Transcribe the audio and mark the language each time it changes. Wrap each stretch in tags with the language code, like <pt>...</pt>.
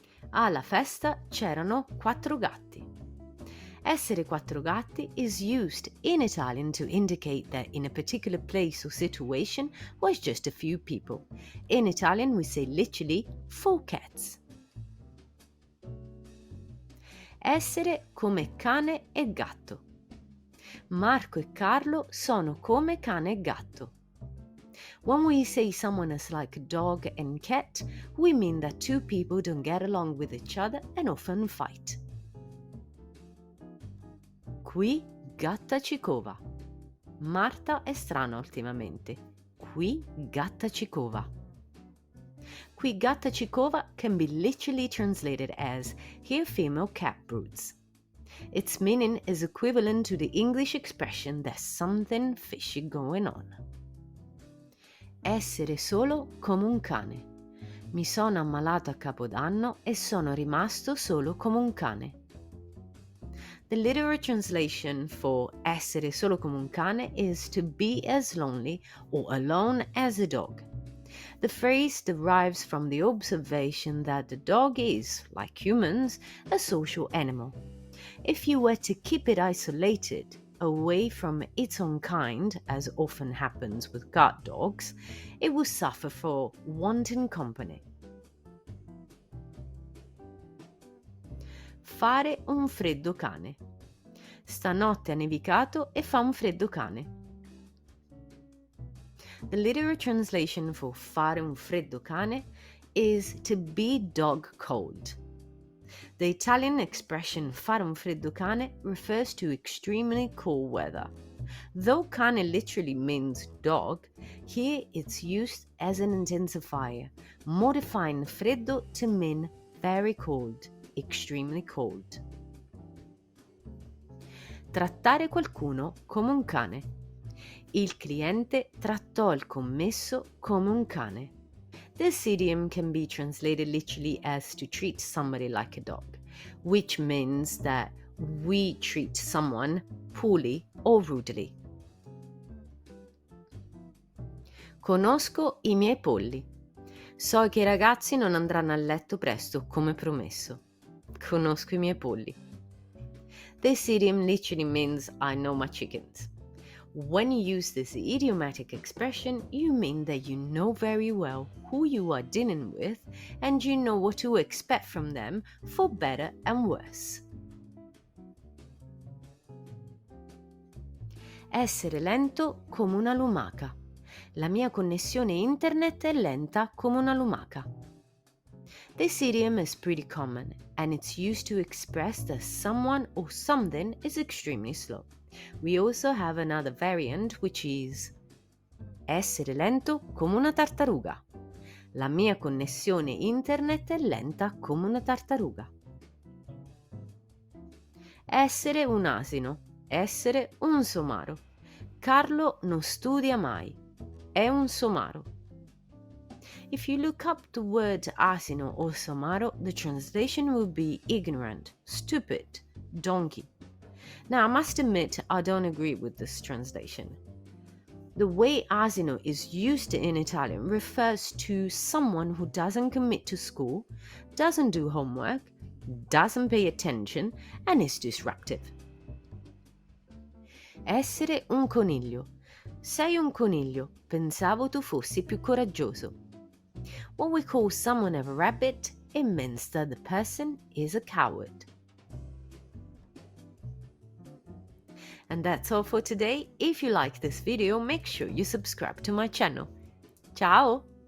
<it>Alla festa c'erano quattro gatti. Essere quattro gatti</it> <en>is used in Italian to indicate that in a particular place or situation was just a few people. In Italian we say literally four cats.</en> <it>Essere come cane e gatto. Marco e Carlo sono come cane e gatto.</it> <en>When we say someone is like a dog and cat, we mean that two people don't get along with each other and often fight.</en> <it>Qui gatta ci cova. Marta è strana ultimamente. Qui gatta ci cova. Qui gatta ci cova</it> <en>can be literally translated as here female cat broods. Its meaning is equivalent to the English expression there's something fishy going on.</en> <it>Essere solo come un cane. Mi sono ammalato a Capodanno e sono rimasto solo come un cane.</it> <en>The literal translation for</en> <it>essere solo come un cane</it> <en>is to be as lonely or alone as a dog. The phrase derives from the observation that the dog is, like humans, a social animal. If you were to keep it isolated, away from its own kind, as often happens with guard dogs, it will suffer for wanting company.</en> <it>Fare un freddo cane. Stanotte ha nevicato e fa un freddo cane.</it> <en>The literal translation for</en> <it>fare un freddo cane</it> <en>is to be dog cold. The Italian expression</en> <it>fare un freddo cane</it> <en>refers to extremely cool weather. Though cane literally means dog, here it's used as an intensifier, modifying freddo to mean very cold, extremely cold.</en> <it>Trattare qualcuno come un cane. Il cliente trattò il commesso come un cane.</it> <en>This idiom can be translated literally as to treat somebody like a dog, which means that we treat someone poorly or rudely.</en> <it>Conosco i miei polli. So che i ragazzi non andranno a letto presto come promesso. Conosco i miei polli.</it> <en>This idiom literally means I know my chickens. When you use this idiomatic expression, you mean that you know very well who you are dealing with and you know what to expect from them for better and worse.</en> <it>Essere lento come una lumaca. La mia connessione internet è lenta come una lumaca.</it> <en>This idiom is pretty common and it's used to express that someone or something is extremely slow. We also have another variant which is</en> <it>essere lento come una tartaruga. La mia connessione internet è lenta come una tartaruga. Essere un asino. Essere un somaro. Carlo non studia mai. È un somaro.</it> <en>If you look up the word asino or somaro, the translation will be ignorant, stupid, donkey. Now, I must admit I don't agree with this translation. The way asino is used in Italian refers to someone who doesn't commit to school, doesn't do homework, doesn't pay attention, and is disruptive.</en> <it>Essere un coniglio. Sei un coniglio, pensavo tu fossi più coraggioso.</it> <en>When we call someone a rabbit, it means that the person is a coward. And that's all for today. If you like this video, make sure you subscribe to my channel. Ciao!</en>